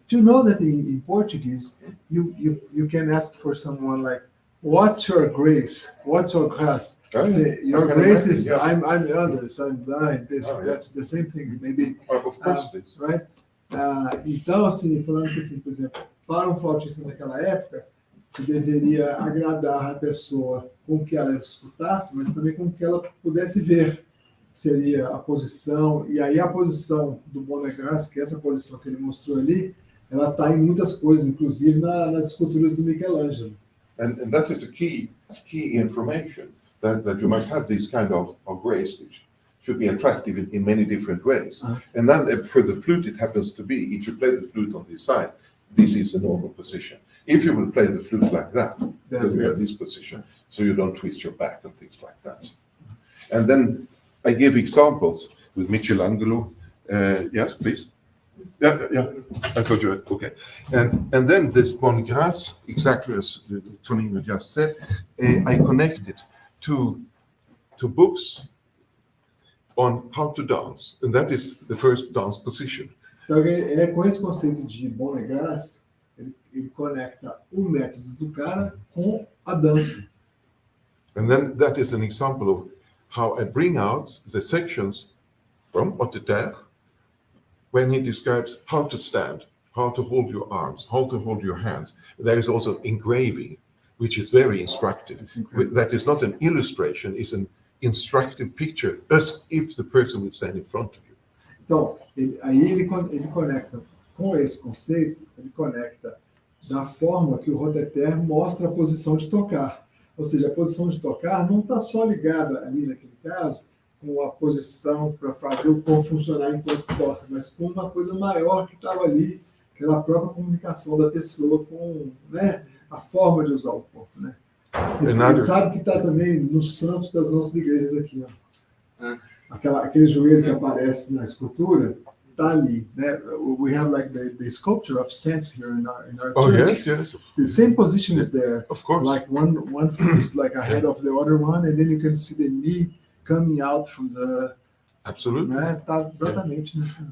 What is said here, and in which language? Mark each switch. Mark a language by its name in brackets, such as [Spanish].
[English] Do you know that in Portuguese you can ask for someone like, what's your grace? What's your grace? Your grace is I'm others, I'm blind. That's the same thing. Maybe. Of course it is. Right? [Portuguese] Então, assim, falando que, assim, por exemplo, para um flautista naquela época, se deveria agradar a pessoa com que ela escutasse, mas também com que ela pudesse ver. Seria a posição, e aí a posição do bonne grâce, que é essa posição que ele mostrou ali, ela está em muitas coisas, inclusive nas esculturas do Michelangelo. [English] And that is a key information, that you must have this kind of grace, which should be attractive in many different ways. And then for the flute, it happens to be, if you play the flute on this side, this is the normal position. If you will play the flute like that, then you have this position, so you don't twist your back and things like that. And then I give examples with Michelangelo. Yes, please. Yeah. I thought you were okay. And then this bonne grâce, exactly as Tonino just said, I connect it to books on how to dance, and that is the first dance position. [Portuguese] Então, com esse conceito de bonne grâce, ele conecta o método do cara com a dança. [English] And then that is an example of how I bring out the sections from Baudelaire when he describes how to stand, how to hold your arms, how to hold your hands. There is also engraving, which is very instructive. That is not an illustration, it's an instructive picture, as if the person would stand in front of you. [Portuguese] Então, ele conecta com esse conceito, ele conecta da forma que o Roteter mostra a posição de tocar. Ou seja, a posição de tocar não está só ligada ali naquele caso com a posição para fazer o corpo funcionar enquanto toca, mas com uma coisa maior que estava ali, que era a própria comunicação da pessoa com, né, a forma de usar o corpo, né? Ele sabe que está também nos santos das nossas igrejas aqui, ó. Aquele joelho que aparece na escultura está ali, né? [English] We have like the sculpture of saints here in our church. Yes. The same position is there. Of course. Like one foot is like ahead of the other one, and then you can see the knee coming out from the. Absolutely. [Portuguese] Né? Tá exatamente nessa.